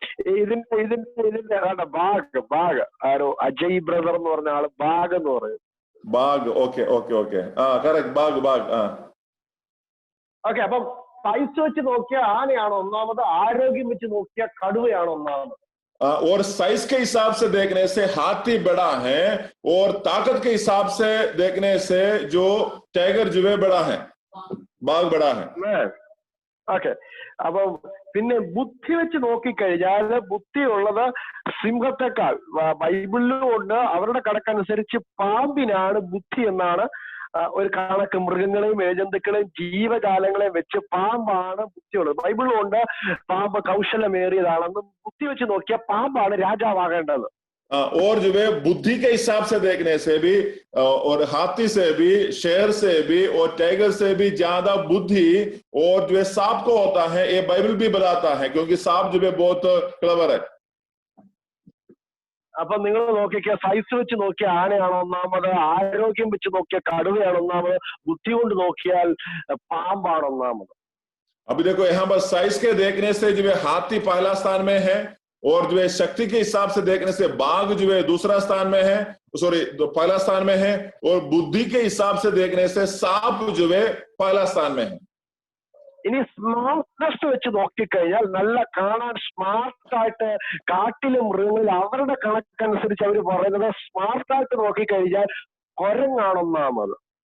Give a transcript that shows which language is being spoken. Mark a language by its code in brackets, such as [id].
[ml] ഇതിന്റെ ബാഗ് ആരോ അജയ് ബ്രദർ എന്ന് പറഞ്ഞ ആള് ബാഗ് എന്ന് പറയും. [en] Bag okay okay okay correct bag. [ml] Okay, അപ്പം സൈസ് വെച്ച് നോക്കിയ ആനയാണോ ഒന്നാമത്, ആരോഗ്യം വെച്ച് നോക്കിയ കടുവയാണോ ഒന്നാമത്? [hi] और साइज के हिसाब से देखने से हाथी बड़ा है और ताकत के हिसाब से देखने से जो टाइगर जो है बड़ा है, बाघ बड़ा है. [ml] ഓക്കെ, അപ്പൊ പിന്നെ ബുദ്ധി വെച്ച് നോക്കിക്കഴിഞ്ഞാൽ ബുദ്ധിയുള്ളത് സിംഹത്തെക്കാൾ ബൈബിളിലും ഉണ്ട്. അവരുടെ കണക്കനുസരിച്ച് പാമ്പിനാണ് ബുദ്ധി എന്നാണ് ഒരു കണക്ക്. മൃഗങ്ങളെയും ഏജന്തുക്കളെയും ജീവജാലങ്ങളെയും വെച്ച് പാമ്പാണ് ബുദ്ധിയുള്ളത്. ബൈബിളിലും ഉണ്ട് പാമ്പ് കൗശലമേറിയതാണെന്ന്. ബുദ്ധി വെച്ച് നോക്കിയാൽ പാമ്പാണ് രാജാവാകേണ്ടത്. [hi] और जो है बुद्धि के हिसाब से देखने से भी और हाथी से भी, शेर से भी और टाइगर से भी ज्यादा बुद्धि और जो है सांप को होता है, ये बाइबल भी बताता है, क्योंकि सांप जो है बहुत क्लेवर है। [ml] അപ്പൊ നിങ്ങൾ നോക്കിയ സൈസ് വെച്ച് നോക്കിയ ആനയാണ് ഒന്നാമത്, ആരോഗ്യം വെച്ച് നോക്കിയ കടുവയാണ് ഒന്നാമത്, ബുദ്ധി കൊണ്ട് നോക്കിയാൽ പാമ്പാണ് ഒന്നാമത്. [hi] अभी देखो यहाँ पर साइज के देखने से जो है हाथी पहला स्थान में है, और जो है शक्ति के हिसाब से देखने से बाघ जो है दूसरा स्थान में है, सॉरी पहला स्थान में है, और बुद्धि के हिसाब से देखने से सांप जो है पहला स्थान में है। [ml] ഇനി സ്മാർട്ട്നെസ് വെച്ച് നോക്കിക്കഴിഞ്ഞാൽ നല്ല കാണാൻ സ്മാർട്ടായിട്ട് കാട്ടിലെ മൃഗങ്ങളിൽ അവരുടെ കണക്കനുസരിച്ച് അവർ പറയുന്നത് സ്മാർട്ടായിട്ട് നോക്കിക്കഴിഞ്ഞാൽ കുരങ്ങാണ് ഒന്നാമത്.